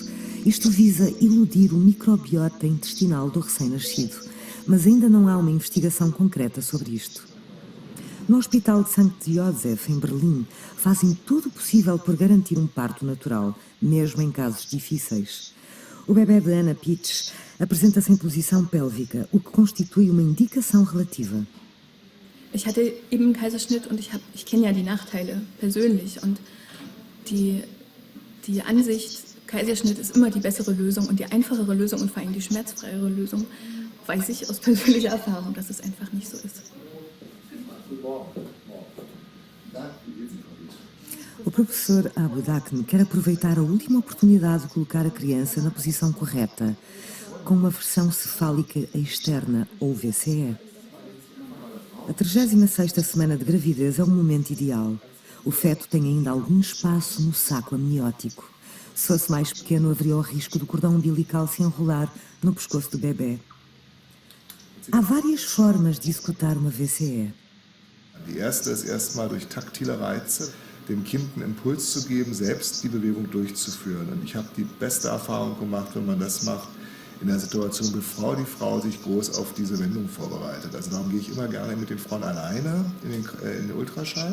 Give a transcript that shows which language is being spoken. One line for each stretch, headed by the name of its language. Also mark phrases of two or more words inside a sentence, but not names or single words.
Portuguese: Isto visa iludir o microbiota intestinal do recém-nascido, mas ainda não há uma investigação concreta sobre isto. No Hospital de St. Josef, em Berlim, fazem tudo o possível por garantir um parto natural, mesmo em casos difíceis. O bebê de Anna Pitsch apresenta-se em posição pélvica, o que constitui uma indicação relativa.
German: Ich hatte eben einen Kaiserschnitt und ich kenne ja die Nachteile persönlich und die Ansicht, Kaiserschnitt ist immer die bessere Lösung und die einfachere Lösung und vor allem die schmerzfreiere Lösung, weiß ich aus persönlicher Erfahrung, dass es einfach nicht so ist.
Portuguese: O professor Abudakne quer aproveitar a última oportunidade de colocar a criança na posição correta. com uma versão cefálica externa, ou VCE. A 36ª semana de gravidez é o momento ideal. O feto tem ainda algum espaço no saco amniótico. Se fosse mais pequeno, haveria o risco do cordão umbilical se enrolar no pescoço do bebê. Há várias formas de executar uma VCE.
German: Die erste ist erstmal durch taktile Reize dem Kind einen Impuls zu geben, selbst die Bewegung durchzuführen. Und ich habe die beste Erfahrung gemacht, wenn man das macht, in der Situation, bevor die Frau sich groß auf diese Wendung vorbereitet. Also darum gehe ich immer gerne mit den Frauen alleine in den Ultraschall.